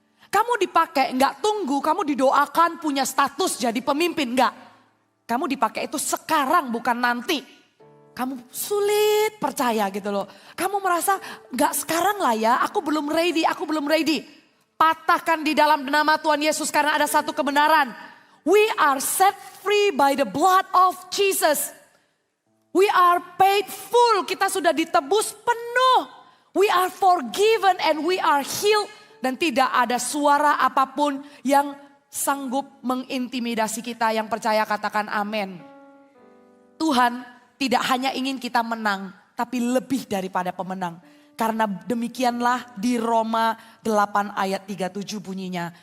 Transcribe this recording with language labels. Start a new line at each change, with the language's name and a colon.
Indonesian: Kamu dipakai, nggak tunggu, kamu didoakan punya status jadi pemimpin, nggak. Kamu dipakai itu sekarang bukan nanti. Kamu sulit percaya gitu loh. Kamu merasa gak sekarang lah ya, aku belum ready. Patahkan di dalam nama Tuhan Yesus karena ada satu kebenaran.
English: We are set free by the blood of Jesus. We are paid full,
Indonesian: kita sudah ditebus penuh.
English: We are forgiven and we are healed.
Indonesian: Dan tidak ada suara apapun yang sanggup mengintimidasi kita. Yang percaya katakan amin. Tuhan tidak hanya ingin kita menang, tapi lebih daripada pemenang. Karena demikianlah di Roma 8 ayat 37 bunyinya.